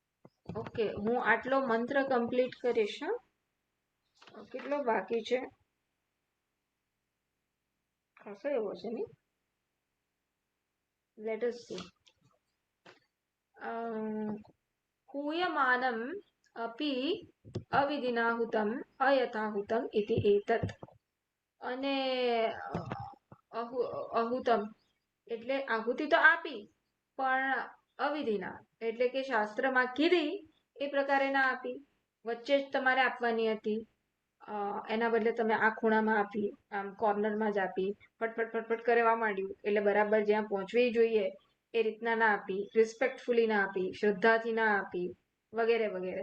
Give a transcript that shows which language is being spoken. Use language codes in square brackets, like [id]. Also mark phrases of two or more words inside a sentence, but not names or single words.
[gu] ઓકે, હું આટલો મંત્ર કમ્પ્લીટ કરીશ. કેટલો બાકી છે? હશે એવો છે ને. [en] let us see. [sa] हूयमानम् अपि अविधिनाहुतम् अयथाहुतम् इति एतत्. [gu] અને અહુતમ એટલે આહુતિ તો આપી પણ અવિધિના એટલે કે શાસ્ત્રમાં કીધી એ પ્રકારે ના આપી, વચ્ચે જ તમારે આપવાની હતી. એના બદલે તમે આ ખૂણામાં આપી, આમ કોર્નરમાં જ આપી, ફટફટ ફટફટ કરવા માંડ્યું એટલે બરાબર જ્યાં પહોંચવી જોઈએ એ રીતના ના આપી, રિસ્પેક્ટફુલી ના આપી, શ્રદ્ધાથી ના આપી, વગેરે વગેરે.